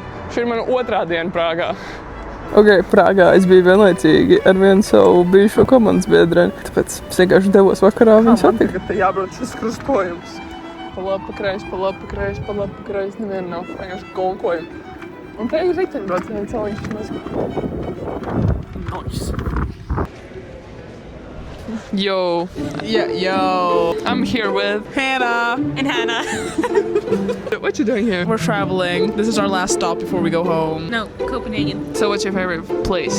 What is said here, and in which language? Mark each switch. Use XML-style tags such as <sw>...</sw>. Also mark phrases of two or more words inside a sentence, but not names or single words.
<lv>Šī ir mana otrā diena Prāgā. Ok, Prāgā es biju vienlaicīgi ar vienu savu bijušo komandas biedreni. Tāpēc es vienkārši devos vakarā viņu satikt. Tagad te jābrauc šis krustojums. Pa labi, pa kreisi, pa labi, pa kreisi, pa labi, pa kreisi. Nevienu nav. Vienkārši gonkojam. Un te ir riteņbraucēji celiņš.</lv> <en>Nice. Yo. Yeah, yo. I'm here with Hannah. And Hannah. What you doing here? We're traveling. This is our last stop before we go home. No, Copenhagen. So what's your favorite place?</en>